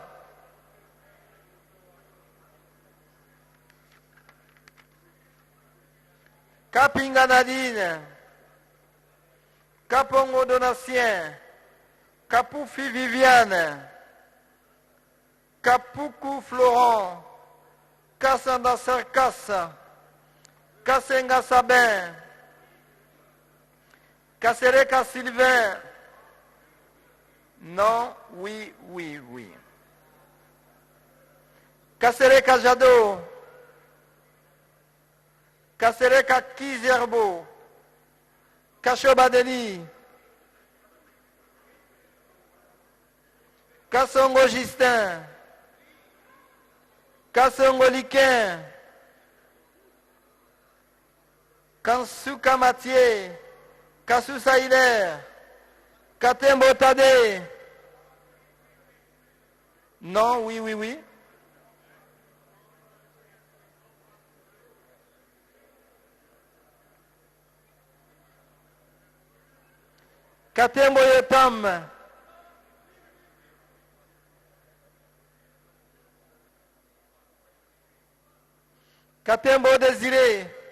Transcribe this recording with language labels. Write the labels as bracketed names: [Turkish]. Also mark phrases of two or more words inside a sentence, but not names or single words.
[French] Kapinga Nadine, Kapongo Donatien, Kapoufi Viviane, Kapuku Florent, Kassanda Sarkassa, Kassenga Sabin, Kassereka Sylvain, Non, oui, oui, oui. Kasereka Jado. Kasereka Kizerbo. Kachobadeni. Kassongo Justin. Kassongo Liquin. Kansuka Mathieu. Kasusa Hilaire. Katembo Tade. Non, oui, oui, oui. Katembo Yotam. Katembo Désiré.